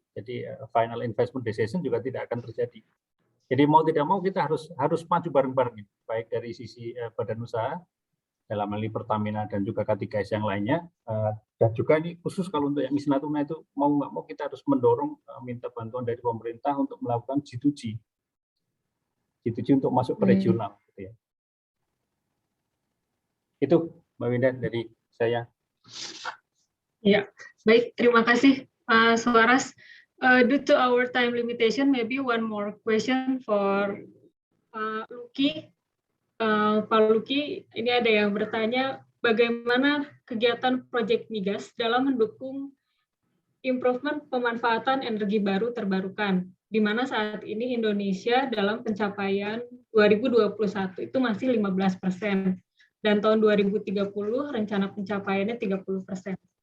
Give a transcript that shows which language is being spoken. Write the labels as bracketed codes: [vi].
[id] Jadi final investment decision juga tidak akan terjadi. Jadi mau tidak mau kita harus maju bareng-bareng, baik dari sisi badan usaha dalam hal ini Pertamina dan juga K3S yang lainnya, dan juga ini khusus kalau untuk yang East Natuna itu mau nggak mau kita harus mendorong minta bantuan dari pemerintah untuk melakukan G2G untuk masuk ke regional. Gitu ya. Itu Mbak Winda dari saya. Ya, baik, terima kasih Pak Suaras. [en] Due to our time limitation, maybe one more question for Luki. [id] Pak Luki, ini ada yang bertanya, bagaimana kegiatan Proyek Migas dalam mendukung improvement pemanfaatan energi baru terbarukan, di mana saat ini Indonesia dalam pencapaian 2021 itu masih 15%, dan tahun 2030 rencana pencapaiannya 30%.